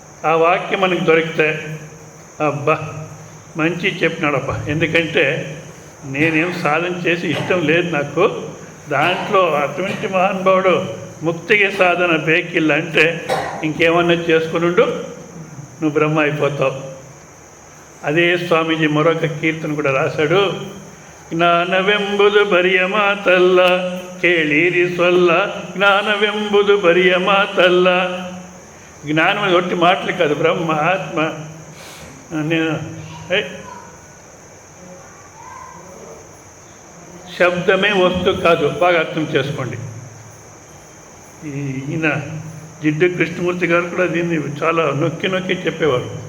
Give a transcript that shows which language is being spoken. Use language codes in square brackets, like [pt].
[te] ఆ వాక్యం మనకు దొరికితే అబ్బా మంచి చెప్పినాడబ్బా. ఎందుకంటే నేనేం సాధన చేసి ఇష్టం లేదు నాకు. దాంట్లో అటువంటి మహానుభావుడు [kn] ముక్తికి సాధన బేకిల్ల [te] అంటే ఇంకేమన్నా చేసుకునుండు, నువ్వు బ్రహ్మ అయిపోతావు. అదే స్వామీజీ మరొక కీర్తన కూడా రాశాడు. [kn] ಜ್ಞಾನವೆಂಬುದು ಬರಿಯ ಮಾತಲ್ಲ ಕೇಳಿರಿ ಸೊಲ್ಲ, ಜ್ಞಾನವೆಂಬುದು ಬರಿಯ ಮಾತಲ್ಲ. [te] జ్ఞానం ఒట్టి మాటలు కాదు, బ్రహ్మ ఆత్మ. నేను శబ్దమే వస్తువు కాదు, బాగా అర్థం చేసుకోండి. ఈయన జిడ్డు కృష్ణమూర్తి గారు కూడా దీన్ని చాలా నొక్కి నొక్కి చెప్పేవారు.